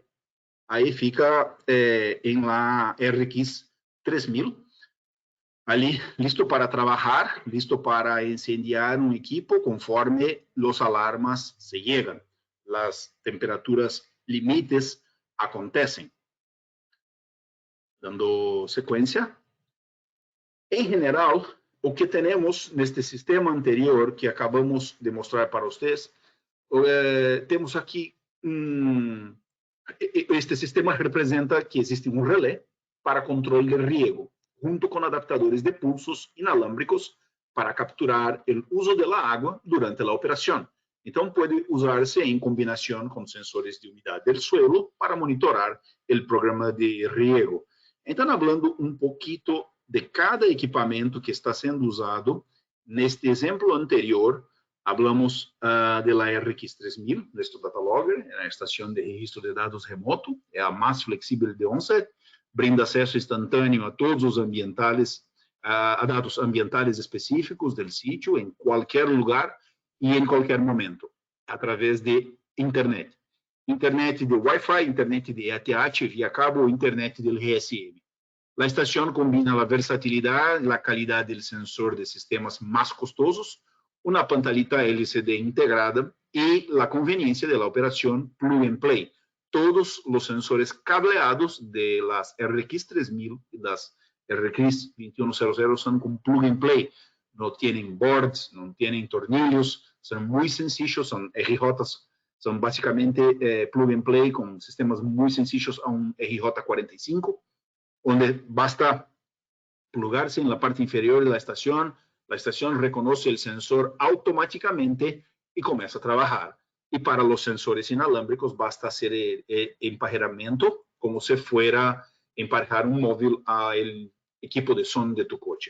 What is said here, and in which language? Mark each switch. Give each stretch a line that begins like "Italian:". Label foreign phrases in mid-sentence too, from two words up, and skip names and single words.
Spanish: Ahí fica en la RX 3000, ali listo para trabajar, listo para incendiar un equipo conforme los alarmas se llegan, las temperaturas límites acontecen.
Portuguese: Dando sequência, em geral, o que temos neste sistema anterior que acabamos de mostrar para vocês, temos aqui este sistema representa que existe um relé para controle de riego, junto com adaptadores de pulsos inalámbricos para capturar o uso da água durante a operação. Então, pode usar-se em combinação com sensores de umidade do suelo para monitorar o programa de riego. Então, falando um pouquinho de cada equipamento que está sendo usado, neste exemplo anterior,
Spanish: hablamos de la RX 3000, nuestro
English: data logger,
Portuguese: a estação de registro de dados remoto, é a mais flexível de ONSET, brinda acesso instantâneo a todos os ambientales, a dados ambientales específicos do sítio, em qualquer lugar e em qualquer momento, através de internet. Internet de Wi-Fi, internet de ETH via cabo ou internet do GSM. A estação combina a versatilidade e a qualidade do sensor de sistemas mais custosos, uma pantallita LCD integrada e a conveniência da operação
English: plug and play.
Portuguese: Todos os sensores cableados de las RX 3000 e das RCRIS 2100 son con
English: plug and play.
Spanish: No tienen boards, no tienen tornillos, son muy sencillos, son RJs, son básicamente
English: plug and play
Spanish: con sistemas muy sencillos a un RJ45, donde basta plugarse en la parte inferior de la estación reconoce el sensor automáticamente y comienza a trabajar. Y para los sensores inalámbricos basta hacer el emparejamiento como si fuera emparejar un móvil al equipo de son de tu coche.